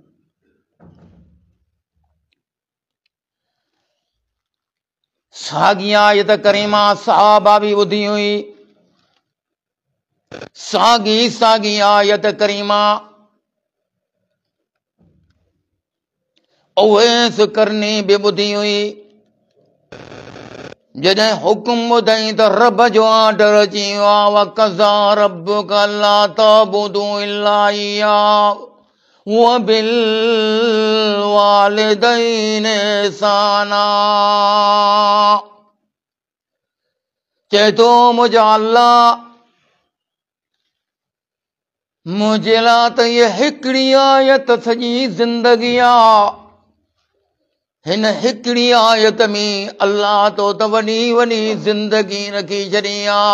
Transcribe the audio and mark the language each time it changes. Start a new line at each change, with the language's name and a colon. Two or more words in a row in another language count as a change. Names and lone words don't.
Sindhi: साॻी आयत करीमा सहाबा बि ॿुधी हुई, साॻी आयत करीमा उवैस करनी बि ॿुधी हुई। जॾहिं हुकुम ॿुधई त रब जो आर्डर अची वियो आहे,
Arabic: وقضى ربك ألا تعبدوا إلا إياه وبالوالدين إحسانا,
Sindhi: चए थो मुंहिंजा अल्लाह मुंहिंजे लाइ त इहा हिकिड़ी आयत सॼी ज़िंदगी आहे। हिन हिकिड़ी आयत में अल्लाह तो त वॾी वॾी ज़िंदगी रखी छॾी आहे।